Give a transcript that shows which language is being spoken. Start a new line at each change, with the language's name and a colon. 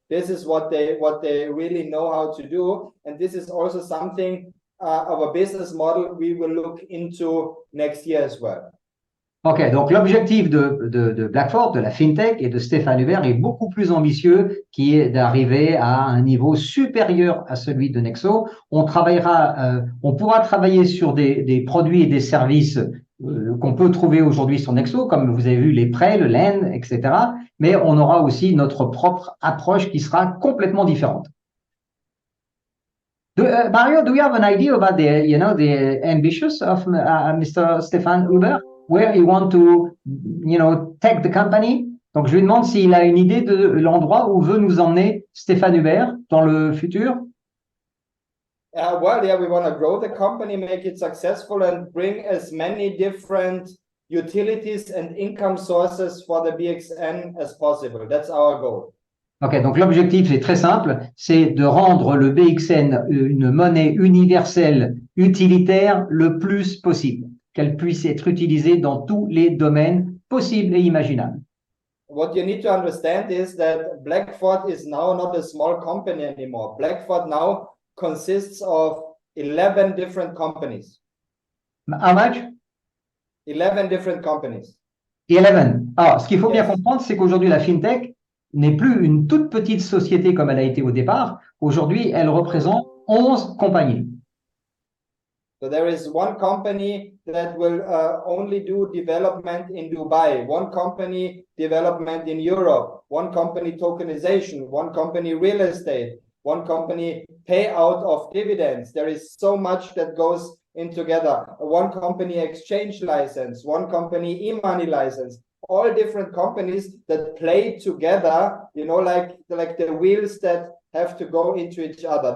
English: This is what they really know how to do, and this is also something of a business model we will look into next year as well.
French: Ok, donc l'objectif de Blackfort, de la FinTech et de Stéphane Hubert est beaucoup plus ambitieux, qui est d'arriver à un niveau supérieur à celui de Nexo. On pourra travailler sur des produits et des services qu'on peut trouver aujourd'hui sur Nexo, comme vous avez vu les prêts, le lend, etc. Mais on aura aussi notre propre approche qui sera complètement différente.
English: Mario, do you have an idea about the ambitions of Mr. Stéphane Hubert? Where he want to, take the company?
French: Donc, je lui demande s'il a une idée de l'endroit où veut nous emmener Stéphane Hubert dans le futur.
English: We want to grow the company, make it successful, and bring as many different utilities and income sources for the BXN as possible. That's our goal.
French: Ok, donc l'objectif est très simple, c'est de rendre le BXN une monnaie universelle utilitaire le plus possible, qu'elle puisse être utilisée dans tous les domaines possibles et imaginables.
English: What you need to understand is that Blackfort is now not a small company anymore. Blackfort now consists of 11 different companies. How much? 11 different companies. 11.
French: Alors, ce qu'il faut bien comprendre, c'est qu'aujourd'hui, la FinTech n'est plus une toute petite société comme elle a été au départ. Aujourd'hui, elle représente 11 compagnies.
English: So there is one company that will only do development in Dubai, one company development in Europe, one company tokenization, one company real estate, one company payout of dividends. There is so much that goes in together. One company exchange license, one company e-money license, all different companies that play together, like the wheels that have to go into each other.